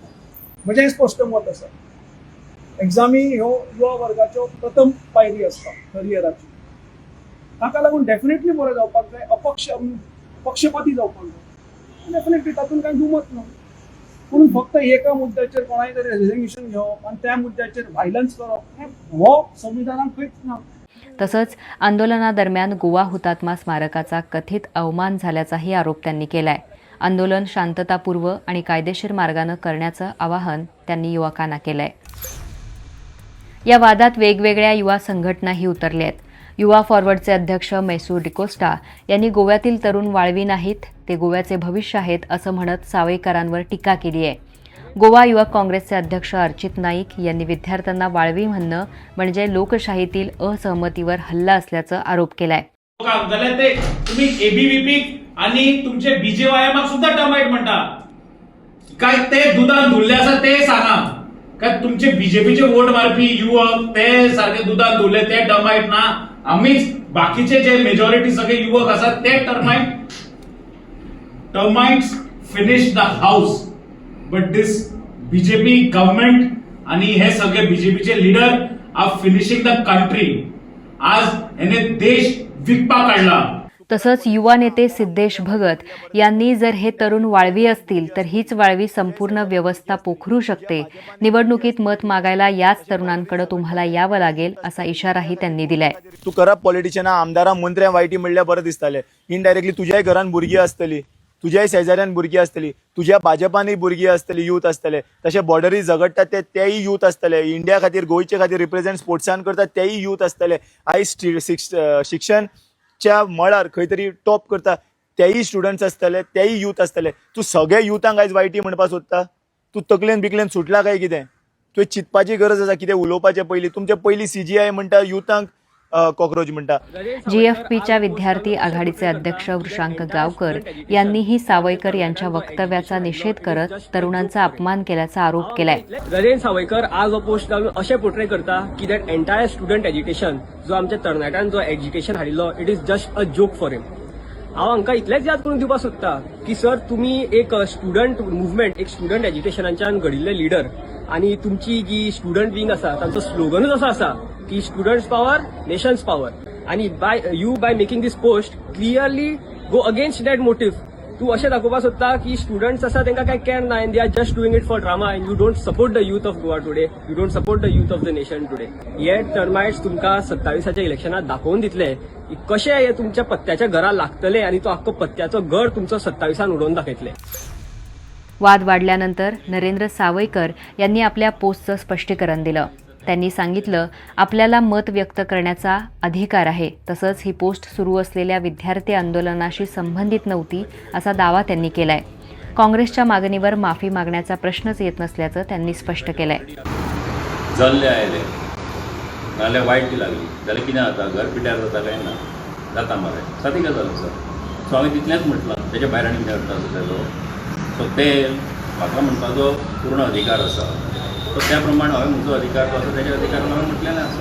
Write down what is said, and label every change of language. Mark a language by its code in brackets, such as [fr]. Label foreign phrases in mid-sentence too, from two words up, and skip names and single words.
[kok] म्हजें स्पश्ट मत आसा एग्जामी ह्यो युवा वर्गाच्यो प्रथम पायरी आसता करियराची ताका लागून डेफिनेटली बरें जावपाक जाय पक्षपाती जावपाक जाय डेफिनेटली तातूंत कांय दुमत ना पूण फक्त एका मुद्द्याचेर कोणाय तरी रेजिग्नेशन घेवप आनी त्या मुद्द्याचेर व्हायलन्स करप हो संविधानात खंयच ना. [mr] तसंच आंदोलनादरम्यान गोवा हुतात्मा स्मारकाचा कथित अवमान झाल्याचाही आरोप त्यांनी केलाय. आंदोलन शांततापूर्व आणि कायदेशीर मार्गानं करण्याचं आवाहन त्यांनी युवकांना केलंय. या वादात वेगवेगळ्या युवा संघटनाही उतरल्या आहेत. युवा फॉरवर्डचे अध्यक्ष मैसूर डिकोस्टा यांनी गोव्यातील तरुण वाळवी नाहीत, ते गोव्याचे भविष्य आहेत असं म्हणत सावयकरांवर टीका केली आहे. गोवा युवक काँग्रेसचे अध्यक्ष अर्चित नाईक यांनी विद्यार्थ्यांना वाळवी म्हणणं म्हणजे लोकशाहीतील असहमतीवर हल्ला असल्याचा आरोप केलाय. [kok] जाल्यार ते तुम्ही एबीव्हीपी आणि तुमचे बीजेवायएमाक सुद्धा टर्माइट म्हणटा काय ते दुधान धुल्ले आसा ते सांगा काय तुमचे बीजेपीचे वोट मारपी युवक ते सारखे दुधान धुल्ले ते टर्माइट ना आम्हीच बाकीचे जे मेजॉरिटी सगळे युवक असतात ते [en] termites finish the house but this BJP government [kok] आणि हे सगळे बीजेपीचे लीडर [en] are finishing the country. [kok] आज याने देश विकपा काढला. [mr] तसंच युवा नेते सिद्धेश भगत यांनी जर हे तरुण वाळवी असतील तर हीच वाळवी संपूर्ण व्यवस्था पोखरू शकते. निवडणुकीत मत मागायला याच तरुणांकडे तुम्हाला यावं लागेल असा इशाराही त्यांनी दिलाय. [kok] तू करप पॉलिटिशियनां आमदारां मंत्र्यां वायटी म्हणल्यार बरें दिसतालें. इनडायरेक्टली तुज्याय घरान भुरगीं आसतलीं, तुज्याय शेजाऱ्यान भुरगीं आसतलीं, तुज्या भाजपानूय भुरगीं आसतलीं, यूथ आसतले. तशें बॉर्डरी झगडटात तेय यूथ आसतले. इंडिया खातीर गोंयचे खातीर रिप्रेझेंट स्पोर्ट्सान करतात तेय यूथ आसतले. आयज शिक्षणच्या मळार खंय तरी टॉप करता तेय स्टुडंट्स आसतले, तेय यूथ आसतले. तूं सगळ्या युथांक आयज वायटी म्हणपाक सोदता? तूं तकलेन बिकलेन सुटला काय कितें? तुवें चिंतपाची गरज आसा कितें उलोवपाचे पयलीं. तुमचे पयलीं CGI म्हणटा युथांक कॉक्रोच म्हणटा. [mr] GFPच्या विद्यार्थी आघाडीचे अध्यक्ष वृषांक गावकर यांनीही सावयकर यांच्या वक्तव्याचा निषेध करत तरुणांचा अपमान केल्याचा आरोप केलाय. [kok] रजेन सावयकर आज हो पोस्ट घालून अशें पोर्ट्रे करता की [en] that entire student education [kok] जो आमच्या तरणाट्यान जो एज्युकेशन हाडिल्लो [en] it is just a joke for him. [kok] हांव हांकां इतलेंच याद करून दिवपाक सोदता की सर तुमी एक [en] student movement [kok] एक स्टुडंट एज्युकेशनाच्यान घडिल्ले लिडर आणि तुमची जी स्टुडंट विंग आसा तांचो स्लोगनूच असो आसा की [en] students power nations power [kok] आणि [en] by making this post clearly go against that motive. [kok] तूं अशें दाखोवपाक सोदता की स्टुडंट्स आसा तांकां काय केअर ना [en] and they are just doing it for drama and you don't support the youth of Goa today, you don't support the youth of the nation today. [kok] हे टर्माइट्स तुमकां 27च्या इलेक्शनात दाखोवन दितले की कशे हे तुमच्या पत्त्याच्या घरा लागतले आणि तो आख्खो पत्त्याचो घर तुमचो 27 उडोवन दाखयतले. [mr] वाद वाढल्यानंतर नरेंद्र सावयकर यांनी आपल्या पोस्टचं स्पष्टीकरण दिलं. त्यांनी सांगितलं आपल्याला मत व्यक्त करण्याचा अधिकार आहे. तसंच ही पोस्ट सुरू असलेल्या विद्यार्थी आंदोलनाशी संबंधित नव्हती असा दावा त्यांनी केलाय. काँग्रेसच्या मागणीवर माफी मागण्याचा प्रश्नच येत नसल्याचं त्यांनी स्पष्ट केलंय. [kok] जल्ले आयले नाल्यार वायट ती लागली जाल्यार कितें जाता घर पिड्यार जाता काय ना जाता मरे सादी गजाल आसा. सो हांवें तितलेंच म्हटलां तेच्या भायर आनी कितें अर्थ आसा सो ते म्हाका म्हणपाचो पूर्ण अधिकार आसा. सो त्या प्रमाणे हांवें म्हजो अधिकार जो आसा तेच्या अधिकारान हांवें म्हटलेलें आसा.